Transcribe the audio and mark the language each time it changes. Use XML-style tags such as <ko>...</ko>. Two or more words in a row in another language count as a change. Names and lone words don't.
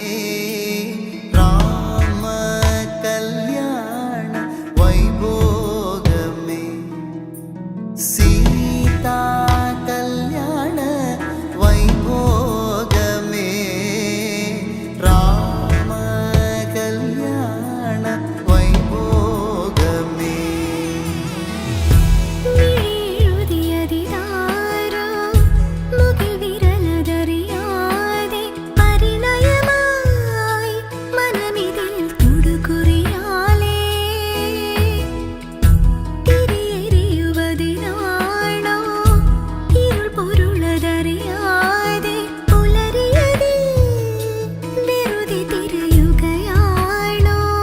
<te>రామ కల్యాణ వైభోగమే సీతా కల్యాణ వైభోగమే రామ కల్యాణ వైభోగమే</te> <ml>മിഴിയെഴുതിയതിതാരോ മുകിൽ വിരലതറിയാതെ പരിണയമായി മനമിതിൽ തൊടുകുറിയാലേ തിരിയെറിയുവതിനാണോ ഇരുൾ പൊരുളതറിയാതെ പുലരിയതിൽ വെറുതെ തിരയുകയാണോ</ml>